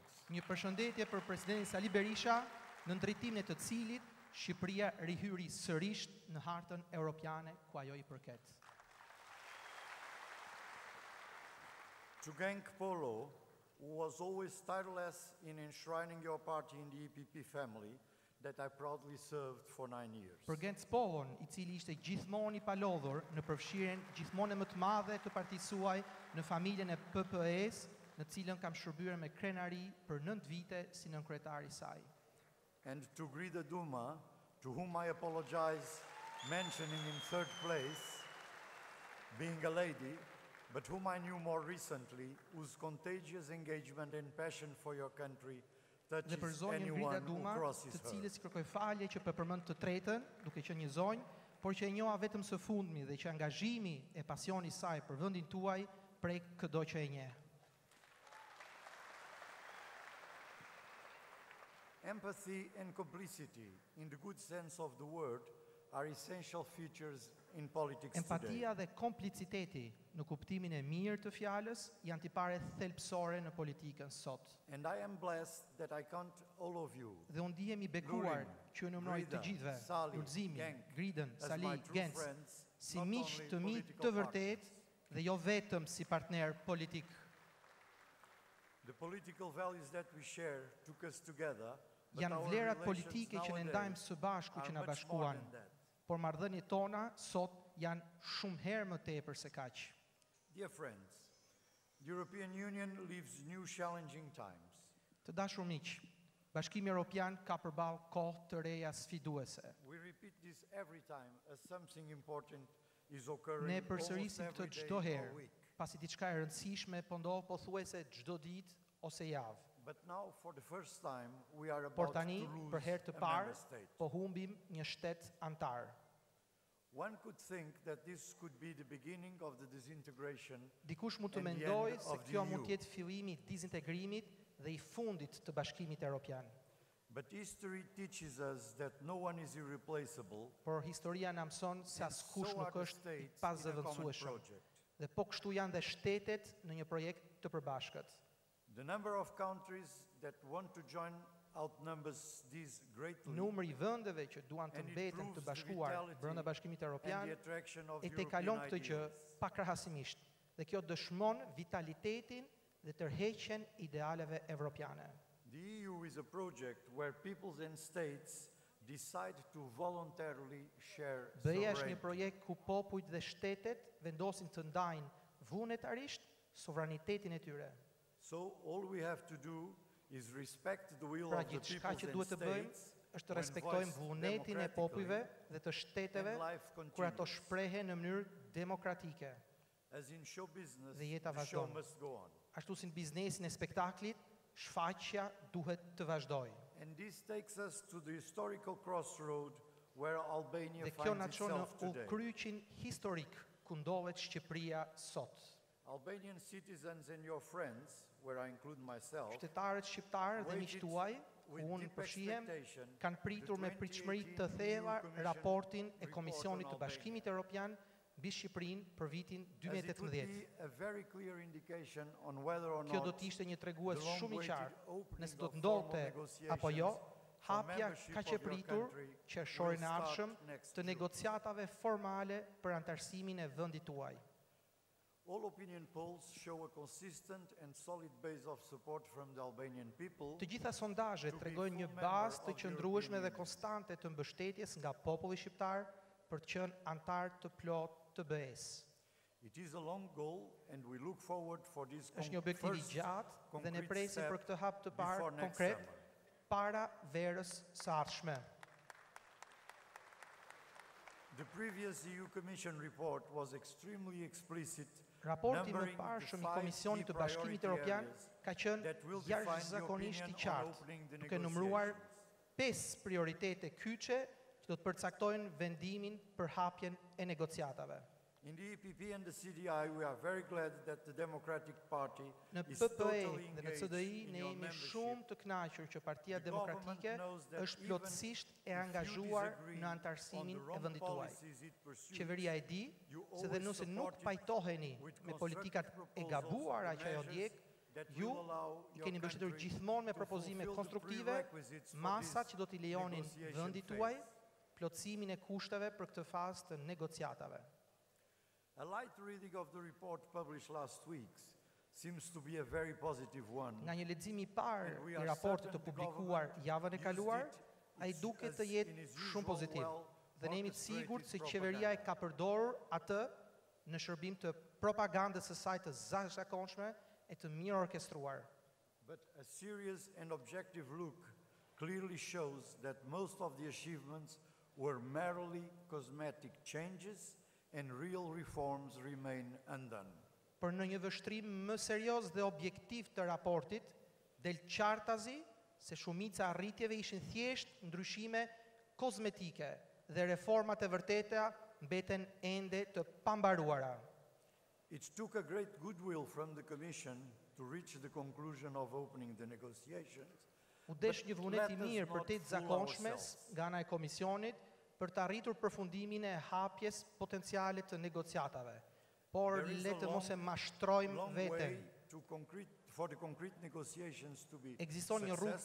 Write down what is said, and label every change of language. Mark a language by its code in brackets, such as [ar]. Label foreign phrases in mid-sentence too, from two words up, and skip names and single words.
[sq] Një përshëndetje për presidentin Sali Berisha, në ndërtimin e të cilit Shqipëria rihyri sërish në hartën europiane ku ajo i përket. [en] To Genk Polo, who was always tireless in enshrining your party in the EPP family that I proudly served for 9 years. [sq] Për Genc Pollon, i cili ishte gjithmonë i palodhur në përfshirjen gjithmonë më të madhe të partisë suaj në familjen e PPE-s, në cilën kam shërbyer me krenari për 9 vite si nënkryetari i saj. [en] And to Grida Duma, to whom I apologize mentioning in third place, being a lady, but whom I knew more recently, whose contagious engagement and passion for your country [sq] Dhe për [en] touches [sq] zonjën Grida [en] anyone who [sq] Duma, [en] crosses [sq] të [en] her. [sq] cilës kërkoj falje që përmend të tretën, duke qenë një zonjë, por që e njoha vetëm së fundmi dhe që angazhimi e pasioni i saj për vendin tuaj prek çdo që e njeh. [en] Empathy and complicity, in the good sense of the word, are essential features in politics today. [sq] Empatia dhe kompliciteti në kuptimin e mirë të fjalës janë tipare thelbësore në politikën sot. [en] And I am blessed that I count all of you [sq] Dhe unë ndihem i bekuar që ju numëroj të Grida, gjithëve, Sali, Lulzimin, Genk, Gridën, [en] as Sali, my true Genc, friends, [sq] si [en] not [sq] miq [en] only [sq] të mi [en] political [sq] të vërtet dhe jo vetëm si partner politik. [en] The political values that we share took us together, but [sq] Janë [en] our [sq] vlerat [en] relations [sq] politike që ne [en] nowadays [sq] ndajmë së bashku që [en] are [sq] na [en] much more [sq] bashkuan, [en] than that. [sq] por marrëdhëniet tona sot janë shumë herë më tepër se kaq. [en] Dear friends, the European Union lives new challenging times. [sq] Të dashur miq, Bashkimi Evropian ka përballë kohë të reja sfiduese. [en] We repeat this every time as something important is occurring [sq] Ne [en] almost [sq] përsërisim [en] every [sq] këtë [en] day [sq] çdo [en] or [sq] herë, [en] week. [sq] pasi diçka e rëndësishme po ndodh pothuajse çdo ditë ose javë. [en] But now, for the first time, we are [sq] Por [en] about [sq] tani, [en] to lose [sq] për herë të [en] a [sq] parë, [en] member state. [sq] po humbim një shtet antar. [en] One could think that this could be the beginning of the disintegration [sq] Dikush mund të [en] and the [sq] mendojë [en] end [sq] se [en] of the [sq] kjo [en] EU. [sq] mund të jetë fillimi i dizintegrimit dhe i fundit të Bashkimit Evropian. [en] But history teaches us that no one is irreplaceable. [sq] Por historia na mëson se [en] and [sq] askush [en] so are [sq] nuk [en] the [sq] është i [en] states in a common [sq] pazëvendësueshëm. [en] project. [sq] Dhe po kështu janë dhe shtetet në një projekt të përbashkët. [en] The number of countries that want to join outnumbers these greatly, [sq] Numri i vendeve që duan të [en] and it [sq] mbeten [en] proves [sq] të [en] the [sq] bashkuar [en] vitality [sq] brenda Bashkimit [en] and [sq] Evropian [en] the attraction of [sq] e te [en] European [sq] kalon këtë gjë [en] ideals. [sq] pakrahasimisht. Dhe kjo dëshmon vitalitetin dhe tërheqjen idealeve evropiane. [en] The EU is a project where peoples and states decide to voluntarily share [sq] BE-ja është një [en] sovereignty. [sq] projekt ku popujt dhe shtetet vendosin të ndajnë vullnetarisht sovranitetin e tyre. [en] So all we have to do is respect the will [sq] Pra [en] of the [sq] gjithçka [en] peoples [sq] që [en] and [sq] duhet të bëjmë [en] states [sq] është të [en] when [sq] respektojmë [en] voiced [sq] vullnetin e popujve dhe të shteteve [en] and life [sq] kur ato [en] continues. [sq] shprehen në mënyrë demokratike. [en] As in show business, [sq] Dhe jeta [en] the show [sq] vazhdon. [en] must go on. [sq] Ashtu si në biznesin e spektaklit, shfaqja duhet të vazhdojë. [en] And this takes us to the historical crossroad where Albania [sq] Dhe kjo na [en] finds [sq] çon në [en] itself today. [sq] udhkryqin historik ku ndodhet Shqipëria sot. [en] Albanian citizens and your friends, where I include myself, [sq] Qytetarët shqiptarë dhe miqtë tuaj, [en] with [sq] unë [en] deep [sq] përfshihem, [en] expectation [sq] kanë pritur me pritshmëri të thella raportin e Komisionit të Bashkimit Evropian mbi Shqipërinë për vitin [en] as it would [sq] 2018. [en] be a very clear indication on whether or [sq] Kjo do [en] not [sq] të ishte një [en] the [sq] tregues shumë i [en] long-awaited [sq] qartë [en] opening [sq] nëse do [en] of [sq] të [en] formal [sq] ndodhte apo jo [en] negotiations for [sq] hapja [en] membership [sq] ka [en] of your [sq] qepritur [en] country [sq] qershorin e [en] will start [sq] ardhshëm [en] next [sq] të [en] June. [sq] negociatave formale për anëtarësimin e vendit tuaj. [en] All opinion polls show a consistent and solid base of support from the Albanian people. [sq] Të gjitha sondazhet [en] To be [sq] tregojnë një [en] full member [sq] bazë të [en] of the [sq] qëndrueshme [en] European [sq] dhe [en] Union. [sq] konstante të mbështetjes nga populli shqiptar për të qenë antar të plot të BE-s. [en] It is a long goal and we look forward for this [sq] Është një objektiv i [en] first [sq] gjatë dhe ne [en] concrete [sq] presim [en] step [sq] për këtë hap të parë [en] before next [sq] konkret [en] summer. [sq] para verës së ardhshme. [en] The previous EU Commission report was extremely explicit, [sq] Raporti më [en] numbering the [sq] parshëm i [en] 5 [sq] Komisionit [en] key [sq] të Bashkimit [en] priority [sq] Evropian [en] areas [sq] ka qenë [en] that will define the [sq] jashtëzakonisht [en] opinion [sq] i [en] on [sq] qartë, [en] opening the [sq] duke numëruar [en] negotiations. [sq] 5 prioritete kyçe që do të përcaktojnë vendimin për hapjen e negociatave. [en] In the EPP and the CDI, we are very glad that the Democratic Party [sq] Në [en] is [sq] PPE [en] totally [sq] dhe në [en] engaged [sq] CDI [en] in [sq] ne [en] your [sq] jemi [en] membership. [sq] shumë të kënaqur që Partia [en] The government [sq] Demokratike [en] knows that [sq] është [en] even [sq] plotësisht e [en] if you [sq] angazhuar [en] disagree [sq] në [en] on [sq] anëtarësimin [en] the [sq] e [en] wrong [sq] vendit tuaj. [en] policies it pursues, [sq] Qeveria e di [en] you [sq] se dhe [en] always [sq] nëse nuk [en] support it [sq] pajtoheni [en] with [sq] me politikat [en] constructive [sq] e [en] proposals [sq] gabuara [en] and [sq] që ajo [en] measures [sq] ndjek, [en] that [sq] ju [en] will allow [sq] i [en] your [sq] keni mbështetur [en] country [sq] gjithmonë me [en] to [sq] propozime [en] fulfill the [sq] konstruktive, [en] prerequisites for [sq] masa [en] this [sq] që do t'i lejonin [en] negotiation [sq] vendit [en] phase. [sq] tuaj, plotësimin e kushteve për këtë fazë të negociatave. [en] A light reading of the report published last week seems to be a very positive one. [sq] Nga një lexim i parë [en] And we [sq] i [en] are [sq] raportit [en] certain [sq] të [en] the [sq] publikuar [en] government [sq] javën e [en] used [sq] kaluar, [en] it [sq] ai [en] as [sq] duket të [en] in [sq] jetë [en] its [sq] shumë [en] usual [sq] pozitiv. Dhe ne jemi të [en] well [sq] sigurt se [en] orchestrated [sq] qeveria e [en] propaganda. [sq] ka përdorur atë në shërbim të propagandës së saj të jashtëzakonshme e të mirë orkestruar. [en] But a serious and objective look clearly shows that most of the achievements were merely cosmetic changes and real reforms remain undone. [sq] Për në një vështrim më serioz dhe objektiv të raportit, del qartazi se shumica arritjeve ishin thjesht ndryshime kozmetike dhe reformat e vërteta mbeten ende të pambaruara. [en] It took a great goodwill from the Commission to reach the conclusion of opening the negotiations. [sq] U desh një vullnet i [en] let us [sq] mirë për [en] not [sq] të [en] fool [sq] zakonshmes [en] ourselves. [sq] nga ana e Komisionit për të arritur përfundimin e hapjes potenciale të negociatave. Por [en] There is [sq] le [en] a [sq] të mos e [en] long [sq] mashtrojmë veten. [en] way for the concrete negotiations to be [sq] Ekziston një rrugë e